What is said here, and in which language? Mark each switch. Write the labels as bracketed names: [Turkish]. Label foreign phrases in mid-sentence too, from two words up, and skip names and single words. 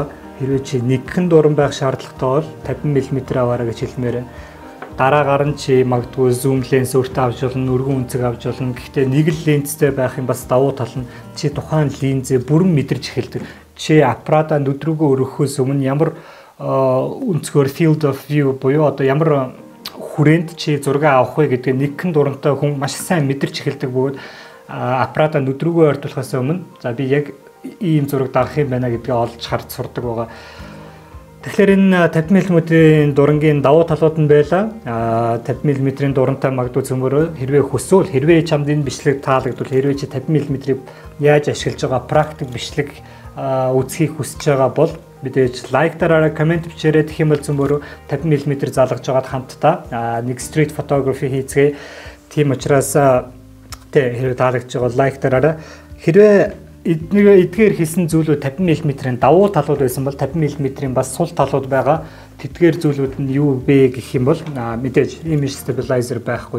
[Mongolian] Хэрвээ чи нэгхэн дуран байх шаардлагатай бол 50 мм аваарай гэж хэлмээр. Дараагаар нь чи магадгүй зум ленс өөртөө авч болно, өргөн үнцэг авч болно. Гэхдээ нэг л ленстэй байх юм бас давуу тал нь чи тухайн линзээ бүрэн мэдэрч эхэлдэг. Чи аппаратаа нүд рүүгөө өргөхөөс өмнө ямар өнцгөр [English] field of view [Mongolian] буюу одоо ямар хүрээнд чи зураг авах вэ гэдгийг нэгэн дурантай хүн маш сайн мэдэрч эхэлдэг бөгөөд аппарата нүд рүүгээ ойртуулахаас өмнө за би яг ийм зураг дарах юм байна гэдгээ олж харж сурдаг байгаа. Тэгэхээр энэ 50 мм-ийн дурангийн давуу талууд нь байлаа. 50 мм-ийн дурантай магадгүй цөмөрөө хэрвээ хүсвэл хэрвээ чамд энэ бичлэг таалагдвал хэрвээ чи 50 мм-ийг яаж ашиглаж байгаа практик бичлэг үзхийг хүсэж байгаа бол мэдээж лайк дараараа комент бичээрэй. Тэгэх юм бол цөмөрөө 50 мм залгаж байгаад хамтдаа нэг [English] street photography [Mongolian] хийцгээе. Тийм учраас хэрвээ таалагдж байгаа лайк дараараа. Хэрвээ эдгээр хийсэн зүйлүүд 50 мм-ийн давуу талууд байсан бол 50 мм-ийн бас сул талууд байгаа. Тэдгээр зүйлүүд нь юу вэ гэх юм бол мэдээж [English] image stabilizer [Mongolian] байхгүй.